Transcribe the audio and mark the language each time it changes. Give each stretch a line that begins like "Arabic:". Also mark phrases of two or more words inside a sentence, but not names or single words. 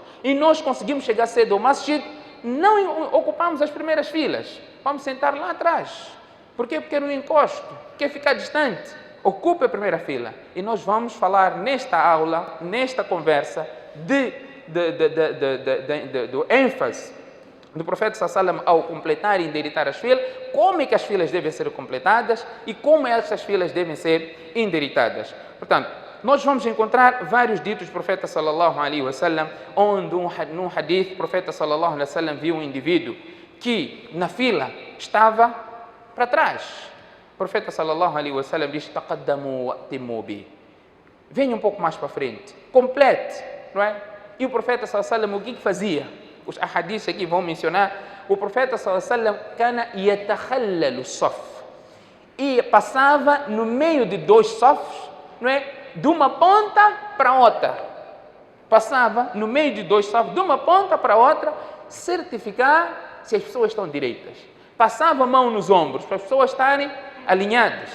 Portuguese: E nós conseguimos chegar cedo ao masjid, não ocupamos as primeiras filas, vamos sentar lá atrás. Por quê? Porque não encosto, quer ficar distante. Ocupe a primeira fila. E nós vamos falar nesta aula, nesta conversa, do ênfase do profeta
Arabic: صلى الله عليه وسلم
Portuguese: ao completar e endireitar as filas, como é que as filas devem ser completadas e como essas filas devem ser endireitadas. Portanto, nós vamos encontrar vários ditos do profeta
Arabic: صلى الله عليه وسلم,
Portuguese: onde num hadith o profeta
Arabic: صلى الله عليه وسلم
Portuguese: viu um indivíduo que na fila estava para trás. O profeta
Arabic: صلى الله عليه وسلم diz: "تقدموا وأتموا بي."
Portuguese: Venha um pouco mais para frente, complete, não é? E o profeta
Arabic: صلى الله عليه وسلم
Portuguese: o que fazia? Os ahadiths aqui vão mencionar. O profeta
Arabic: صلى الله عليه وسلم كان يتخلل الصف,
Portuguese: e passava no meio de dois safs, não é? De uma ponta para outra. Passava no meio de dois safs, de uma ponta para outra, certificar se as pessoas estão direitas. Passava a mão nos ombros para as pessoas estarem alinhadas.